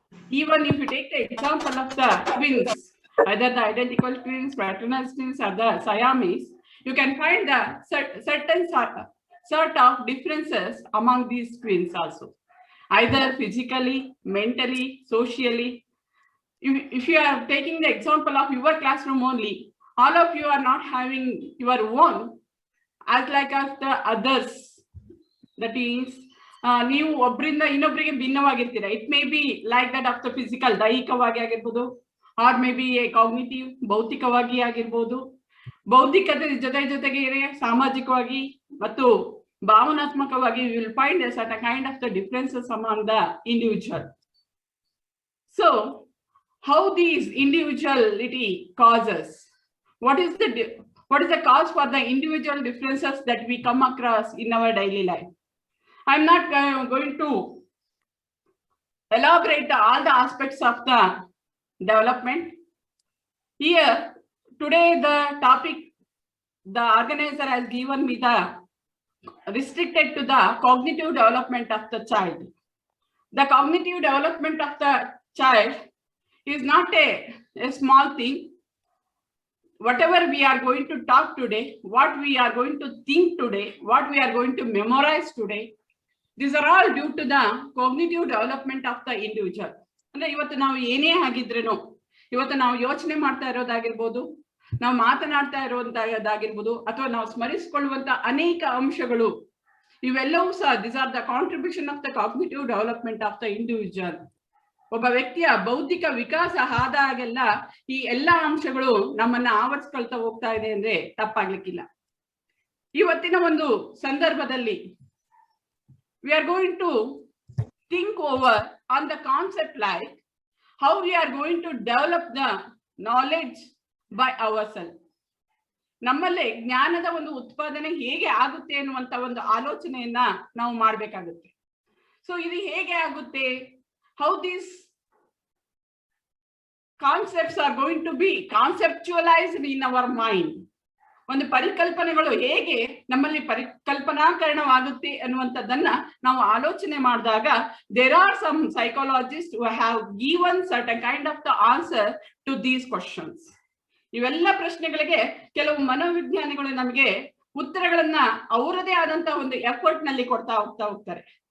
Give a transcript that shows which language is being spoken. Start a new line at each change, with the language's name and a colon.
English: Even if you take the example of the twins, either the identical twins, fraternal twins, or the Siamese, you can find the certain sort of differences among these twins also, either physically, mentally, socially. If you are taking the example of your classroom only, all of you are not having your own as like as the others. That is,
Kannada: ನೀವು ಒಬ್ಬರಿಂದ ಇನ್ನೊಬ್ಬರಿಗೆ ಭಿನ್ನವಾಗಿರ್ತೀರಾ.
English: it may be like that of the physical,
Kannada: ದೈಹಿಕವಾಗಿ ಆಗಿರ್ಬೋದು,
English: or maybe cognitive,
Kannada: ಭೌತಿಕವಾಗಿ ಆಗಿರ್ಬೋದು, ಬೌದ್ಧಿಕತೆ ಜೊತೆಗೆ ಸಾಮಾಜಿಕವಾಗಿ ಮತ್ತು ಭಾವನಾತ್ಮಕವಾಗಿ
English: you will find a certain kind of the differences among the individual. So how these individuality causes, what is the cause for the individual differences that we come across in our daily life? I'm not going to elaborate all the aspects of the development. Here, today the topic, the organizer has given me the restricted to the cognitive development of the child. The cognitive development of the child is not a small thing. Whatever we are going to talk today, what we are going to think today, what we are going to memorize today, these are all due to the cognitive development of the individual.
Kannada: ಅಂದ್ರೆ ಇವತ್ತು ನಾವು ಏನೇ ಆಗಿದ್ರೇನು, ಇವತ್ತು ನಾವು ಯೋಚನೆ ಮಾಡ್ತಾ ಇರೋದಾಗಿರ್ಬೋದು, ನಾವು ಮಾತನಾಡ್ತಾ ಇರುವಂತಹದ್ದಾಗಿರ್ಬೋದು, ಅಥವಾ ನಾವು ಸ್ಮರಿಸಿಕೊಳ್ಳುವಂತ ಅನೇಕ ಅಂಶಗಳು, ಇವೆಲ್ಲವೂ ಸಹ
English: these are the contribution of the cognitive development of the individual.
Kannada: ಒಬ್ಬ ವ್ಯಕ್ತಿಯ ಬೌದ್ಧಿಕ ವಿಕಾಸ ಆದಾಗೆಲ್ಲ ಈ ಎಲ್ಲಾ ಅಂಶಗಳು ನಮ್ಮನ್ನ ಆವರಿಸ್ಕೊಳ್ತಾ ಹೋಗ್ತಾ ಇದೆ ಅಂದ್ರೆ ತಪ್ಪಾಗ್ಲಿಕ್ಕಿಲ್ಲ. ಇವತ್ತಿನ ಒಂದು ಸಂದರ್ಭದಲ್ಲಿ
English: we are going to think over on the concept like how we are going to develop the knowledge by ourselves.
Kannada: ನಮ್ಮಲ್ಲಿ ಜ್ಞಾನದ ಒಂದು ಉತ್ಪಾದನೆ ಹೇಗೆ ಆಗುತ್ತೆ ಅನ್ನುವಂತ ಒಂದು ಆಲೋಚನೆಯನ್ನ ನಾವು ಮಾಡ್ಬೇಕಾಗುತ್ತೆ.
English: so
Kannada: ಇದು ಹೇಗೆ ಆಗುತ್ತೆ,
English: how these concepts are going to be conceptualized in our mind.
Kannada: ಒಂದು ಪರಿಕಲ್ಪನೆಗಳು ಹೇಗೆ ನಮ್ಮಲ್ಲಿ ಪರಿಕಲ್ಪನಾಕರಣವಾಗುತ್ತೆ ಅನ್ನುವಂಥದ್ದನ್ನ ನಾವು ಆಲೋಚನೆ ಮಾಡಿದಾಗ
English: there are some psychologists who have given certain kind of the answer to these questions.
Kannada: ಇವೆಲ್ಲ ಪ್ರಶ್ನೆಗಳಿಗೆ ಕೆಲವು ಮನೋವಿಜ್ಞಾನಿಗಳು ನಮಗೆ ಉತ್ತರಗಳನ್ನ ಅವರದೇ ಆದಂತಹ ಒಂದು ಎಫರ್ಟ್ ನಲ್ಲಿ ಕೊಡ್ತಾ ಹೋಗ್ತಾರೆ.